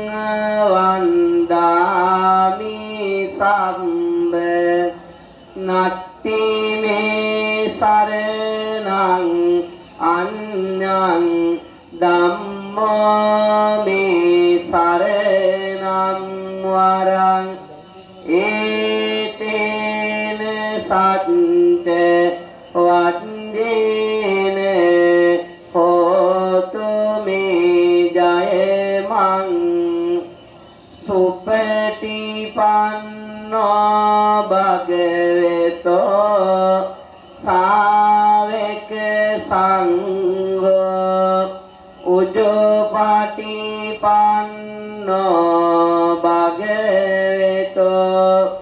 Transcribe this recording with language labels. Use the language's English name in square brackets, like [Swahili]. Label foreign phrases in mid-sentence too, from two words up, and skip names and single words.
[Pali] වන්දාමි සම්බ නත්ති මේ සරණං අඤ්ඤං ධම්මෝ මේ සරණං වරං ඒතේන සත්ත වන්දේන හෝතු මේ ජය මං සුපටිපන්නෝ භගවතෝ සාවක සංඝෝ උජුපටිපන්නෝ භගවතෝ